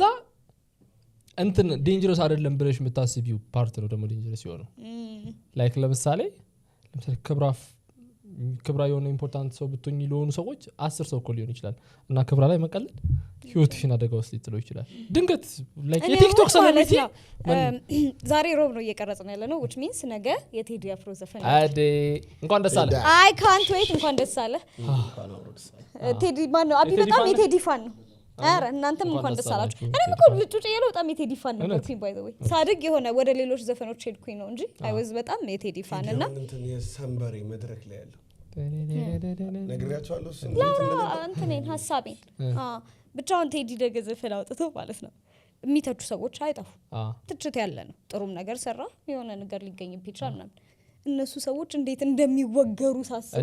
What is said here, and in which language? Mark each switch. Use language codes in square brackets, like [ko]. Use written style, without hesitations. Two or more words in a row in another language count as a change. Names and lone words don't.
[am] እንትን ዴንጀረስ አይደለም ብለሽ የምታስቢው ፓርት ነው ደግሞ ዴንጀረስ ይሆነው ላይክ ለምሳሌ ክብራ የሆነ ኢምፖርታንት ሰው ብትሆኝ ለሆኑ ሰዎች 10 ሰው እኮ ሊሆን ይችላል እና ክብራ ላይ መቀለድ ህይወትሽን አደጋ ውስጥ ሊጥለው ይችላል ድንገት ላይክ የቲክቶክ ሰለብሪቲ ዛሬ ሮብ ነው እየቀረጽን ያለ ነው [en] which means [am] ነገ የቴዲ አፍሮ ዘፈን አዴ እንኳን ደስ አለ [en] I can't wait [am] እንኳን ደስ አለ ቴዲ ማን ነው አቢ በጣም የቴዲ ፋን ነው አረ እናንተም እንኳን ደስ አላችሁ እኔም እኮ ልጩጭ የለው በጣም የቴዲ ፋን ነበርኩኝ [en] by the way [am] ሳድግ የሆነ ወደ ሌሎች ዘፈኖች ሄድኩኝ ነው እንጂ [en] I was [am] በጣም የቴዲ ፋን እና እንትን የሰንበሬ መድረክ ላይ ያለው ነግሬያቸዋለሁ እንትን ሐሳቤን ብቻውን ቴዲ ደገ ዘፈን አውጥቶ ማለት ነው የሚተቹ ሰዎች አይጠፉ ትችት ያለ ነው ጥሩም ነገር ሰራ የሆነ ነገር ሊገኝብህ ይችላል ምናምን እነሱ ሰዎች እንዴት እንደሚወገሩ ሳስበው